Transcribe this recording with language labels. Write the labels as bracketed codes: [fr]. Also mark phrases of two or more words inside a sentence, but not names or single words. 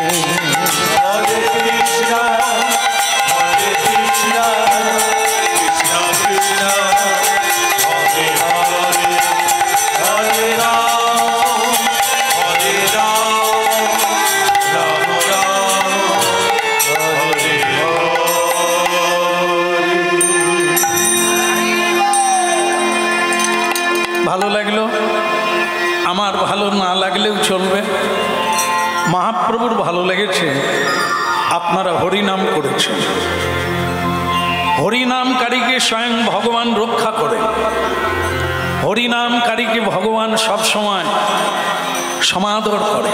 [sa] Hare Krishna, Hare Krishna, Krishna Krishna, Hare Hare, Hare Ram, Ram Ram, Hare Hare। [bn] ভালো লাগলো? আমার ভালো না লাগলেও চলবে। মহাপ্রভুর ভালো লেগেছে, আপনারা হরিনাম করেছেন। হরিনামকারীকে স্বয়ং ভগবান রক্ষা করেন। হরিনামকারীকে ভগবান সবসময় সমাদর করে।